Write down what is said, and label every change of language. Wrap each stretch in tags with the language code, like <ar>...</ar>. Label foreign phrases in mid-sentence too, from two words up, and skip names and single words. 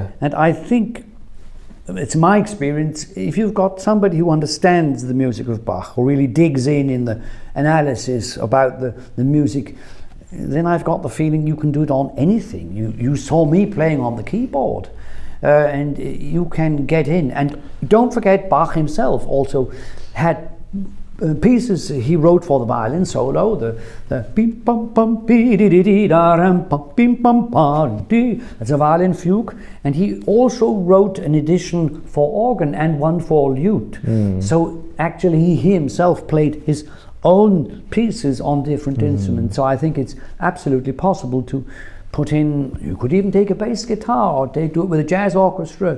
<en>And I think, it's my experience, if you've got somebody who understands the music of Bach, or really digs in the analysis about the music, then I've got the feeling you can do it on anything. You saw me playing on the keyboard, and you can get in. And don't forget, Bach himself also had pieces he wrote for the violin solo, the bim pum pum bi di di di da ram pum bim pum pam di. That's a violin fugue, and he also wrote an edition for organ and one for lute. So actually he himself played his own pieces on different instruments. So I think it's absolutely possible to put in. You could even take a bass guitar, or do it with a jazz orchestra.</en>